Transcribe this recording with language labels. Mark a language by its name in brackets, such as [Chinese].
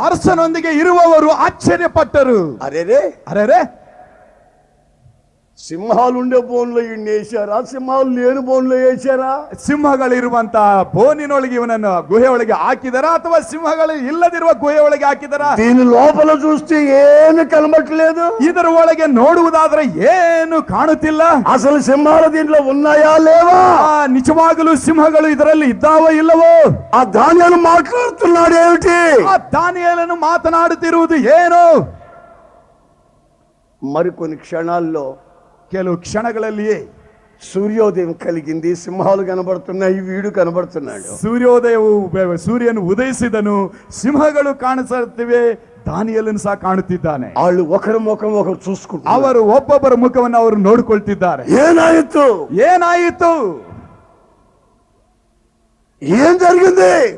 [Kannada] ಅರಸನೊಂದಿಗೆ ಇರುವವರು ಆಶ್ಚರ್ಯಪಟ್ಟರು. [Telugu] అరేరే [Kannada] ಅರೆ, [Telugu] సింహాలు ఉండే బోన్లో ఈయన వేశారా, సింహాలు లేని బోన్లో వేశారా? [Kannada] ಸಿಂಹಗಳಿರುವಂತ ಬೋನಿನೊಳಗೆ ಇವನನ್ನು ಗುಹೆ ಒಳಗೆ ಹಾಕಿದರ ಅಥವಾ ಸಿಂಹಗಳು ಇಲ್ಲದಿರುವ ಗುಹೆ ಒಳಗೆ ಹಾಕಿದರ? [Telugu] దీని లోపల చూస్తే ఏమి కనబట్టలేదు. [Kannada] ಇದರ ಒಳಗೆ ನೋಡುವುದಾದ್ರೆ ಏನು ಕಾಣುತ್ತಿಲ್ಲ. [Telugu] అసలు సింహాలు దీంట్లో ఉన్నాయా లేవా? [Kannada] ನಿಜವಾಗಲೂ ಸಿಂಹಗಳು ಇದರಲ್ಲಿ ಇದ್ದಾವೋ ಇಲ್ಲವೋ? [Telugu] ఆ ధాన్యాలు మాట్లాడుతున్నాడు ఏమిటి? [Kannada] ಆ ದಾನಿಯೇಲನು ಮಾತನಾಡುತ್ತಿರುವುದು ಏನು? [Telugu] మరికొన్ని క్షణాల్లో [Kannada] ಕೆಲವು ಕ್ಷಣಗಳಲ್ಲಿಯೇ [Telugu] సూర్యోదయం కలిగింది. సింహాలు కనబడుతున్నాయి, వీడు కనబడుతున్నాడు. [Kannada] ಸೂರ್ಯೋದಯವು ಸೂರ್ಯನು ಉದಯಿಸಿದನು, ಸಿಂಹಗಳು ಕಾಣಿಸುತ್ತಿವೆ, ದಾನಿಯೇಲನು ಸಹ ಕಾಣುತ್ತಿದ್ದಾನೆ. [Telugu] వాళ్ళు ఒకరి ముఖం ఒకరు చూసుకుంటారు. [Kannada] ಅವರು ಒಬ್ಬೊಬ್ಬರ ಮುಖವನ್ನು ಅವರು ನೋಡಿಕೊಳ್ತಿದ್ದಾರೆ. [Telugu] ఏనాయితు [Kannada] ಏನಾಯಿತು? [Telugu] ఏం జరిగింది?